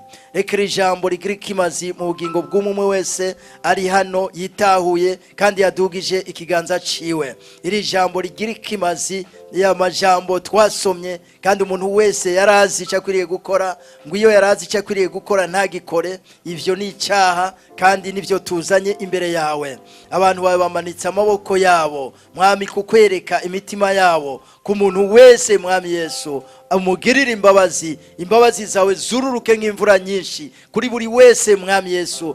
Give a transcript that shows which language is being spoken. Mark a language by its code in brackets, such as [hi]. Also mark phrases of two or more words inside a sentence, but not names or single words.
[rn] Reka iri jambo rigira ikimazi mu bugingo bw'umwe wese ari hano yitahuye kandi yadugije ikiganza ciwe. Iri jambo rigira ikimazi ya majambo twasomye kandi umuntu wese yarazi cyakwiriye gukora, ngo iyo yarazi cyakwiriye gukora ntagikore, ivyo ni icyaha kandi nivyo tuzanye imbere yawe. Abantu bawe bamanitse amaboko yabo Mwami kukwereka imitima yabo ku muntu wese Mwami Yesu umugirire imbabazi, imbabazi zawe zururuke nk'imvura nyinshi kuri buri wese mwami Yesu.